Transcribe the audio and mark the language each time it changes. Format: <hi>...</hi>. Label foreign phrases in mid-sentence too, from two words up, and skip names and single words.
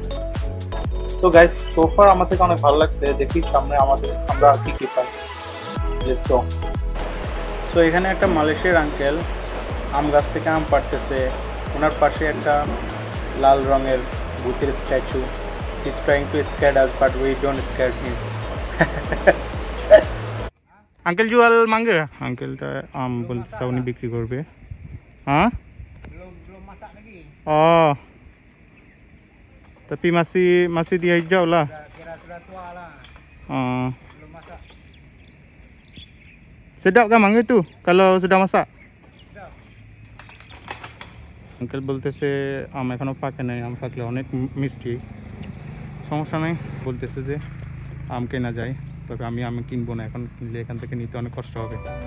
<bn>তো গাইস, সোফার আমার থেকে অনেক ভালো লাগছে। দেখি সামনে আমরা কি কি পাই। তো এখানে একটা মালয়েশিয়ার আঙ্কেল আম গাছ থেকে আম পাড়তেছে। ওনার পাশে একটা লাল রঙের ভূতের স্ট্যাচু।</bn> <en>he is trying to scare us but we don't scare him.</en> <bn>আঙ্কেল</bn> <ms>jual mangga,</ms> <bn>আঙ্কেলটা আম বলতেছে উনি বিক্রি করবে। হ্যাঁ, ও</bn> <ms>tapi masih dia hijau lah. Sedap kan mangga itu kalau sudah masak?</ms> <bn>আঙ্কেল বলতেছে আম এখনো পাকে নাই, আম পাকলে অনেক মিষ্টি। সমস্যা নেই, বলতেছে যে আম কেনা যায়, তবে আমি আম কিনবো না, এখন কিনলে এখান থেকে নিতে অনেক কষ্ট হবে।</bn>